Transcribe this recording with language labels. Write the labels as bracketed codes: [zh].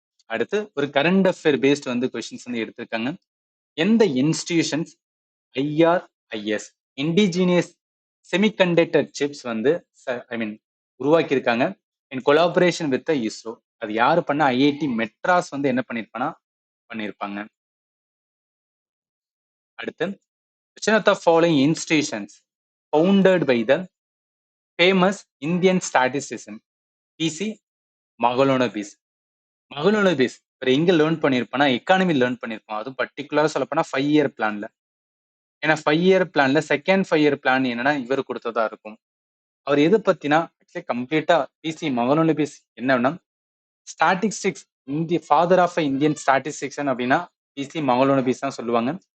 [ta] அடுத்து ஒரு current affair paste வந்து கொஸ்டின்ஸ் வந்து எடுத்திருக்காங்க. எந்த institutions IRIS indigenous semiconductor chips வந்து ஐ மீன் உருவாக்கியிருக்காங்க இன் கொலாபரேஷன் வித் இஸ்ரோ? அது யாரு பண்ண? ஐஐடி மெட்ராஸ் வந்து என்ன பண்ணியிருப்பாங்க. அடுத்து [en] which of the following institutions founded by the famous Indian statistician P C Mahalanobis? [ta] மகளோனபிஸ் எங்க லேர்ன் பண்ணியிருப்பானா எக்கானமி லேர்ன் பண்ணியிருப்போம். அதுவும் பர்டிகுலரா சொல்லப்போனா 5 year பிளான்ல. ஏன்னா 5 year பிளான்ல செகண்ட் 5 year பிளான் என்னன்னா இவர் கொடுத்ததா இருக்கும். அவர் எது பத்தினா கம்ப்ளீட்டா பிசி மகளோனபிஸ் என்னன்னா ஸ்டாட்டிஸ்டிக்ஸ் இந்திய ஃபாதர் ஆஃப் இந்தியன் ஸ்டாட்டிஸ்டிக்ஸ் அப்படின்னா பிசி மகளோனபிஸ் தான் சொல்லுவாங்க.